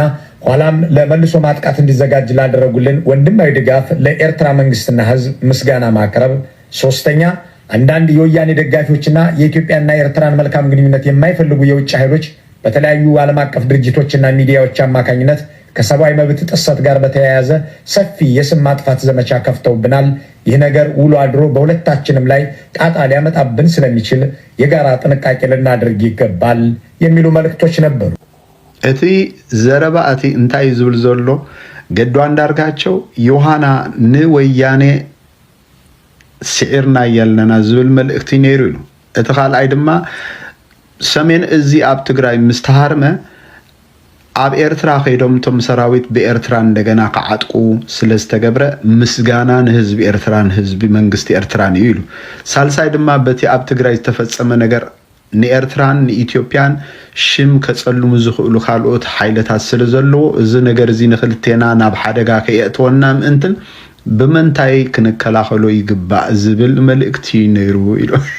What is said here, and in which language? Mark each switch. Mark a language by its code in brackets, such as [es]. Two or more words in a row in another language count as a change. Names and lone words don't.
[am] ኋላም ለመልሶ ማጥቃት እንዲዘጋጅ ላደረጉልን ወንድማዊ ድጋፍ ለኤርትራ መንግስትና ህዝብ ምስጋና ማቅረብ ሶስተኛ አንዳንድ የወያኔ ደጋፊዎችና የኢትዮጵያና ኤርትራን መልካም ግንኙነት የማይፈልጉ የውጭ ኃይሎች በተለያዩ ዓለም አቀፍ ድርጅቶችና ሚዲያዎች አማካኝነት ከሰብአዊ መብት ጥሰት ጋር በተያያዘ ሰፊ የስም ማጥፋት ዘመቻ ከፍተውብናል ይህ ነገር ውሎ አድሮ በሁለታችንም ላይ ጣጣ ሊያመጣብን ስለሚችል የጋራ ጥንቃቄ ልናደርግ ይገባል የሚሉ መልእክቶች ነበሩ [ti] እቲ ዘረባ እቲ እንታይ ዝብል ዘሎ ገዱ አንዳርጋቸው ዮሐና ንወያኔ ስዒርና ያለና ዝብል መልእክቲ ነይሩ ኢሉ እቲ ካልኣይ ድማ ሰሜን እዚ ኣብ ትግራይ ምስተሃርመ ኣብ ኤርትራ ኸይዶም ቶም ሰራዊት በኤርትራ እንደገና ከዓጥቁ ስለዝተገብረ ምስጋና ንህዝቢ ኤርትራን ህዝቢ መንግስቲ ኤርትራን እዩ ኢሉ ሳልሳይ ድማ በቲ ኣብ ትግራይ ዝተፈጸመ ነገር ንኤርትራን ንኢትዮጵያን ሽም ከጸልሙ ዝኽእሉ ካልኦት ሓይለታት ስለ ዘለዎ እዚ ነገር እዚ ንኽልቴና ናብ ሓደጋ ከየእትወና ምእንትን ብምንታይ ክንከላኸሎ ይግባእ ዝብል መልእክቲ ነይሩ ኢሉ